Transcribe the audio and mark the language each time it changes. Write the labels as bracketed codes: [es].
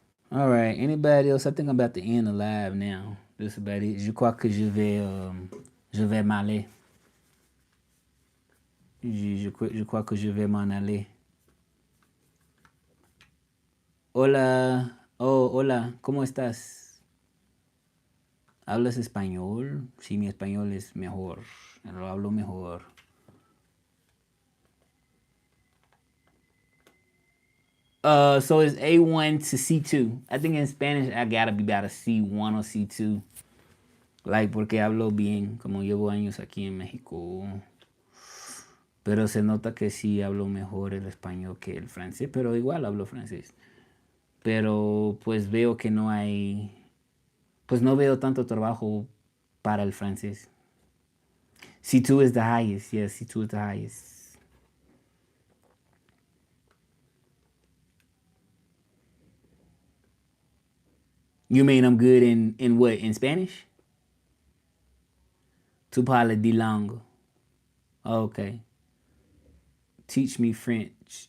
[en] All right. Anybody else? I think I'm about to end the live now. That's about it. [fr] Je crois que je vais m'aller. Je crois que je vais m'en aller. [es] Hola. Oh, hola. ¿Cómo estás? ¿Hablas español? Sí, mi español es mejor. Lo hablo mejor. [en] So it's A1 to C2. I think in Spanish I gotta be about a C1 or C2. Like, [es] porque hablo bien, como llevo años aquí en México. Pero se nota que sí hablo mejor el español que el francés, pero igual hablo francés. Pero pues veo que no hay, pues no veo tanto trabajo para el francés. [en] C2 is the highest, yes, C2 is the highest. You mean I'm good in what, in Spanish? [fr] Tu parles de langue. [en] Okay. Teach me French.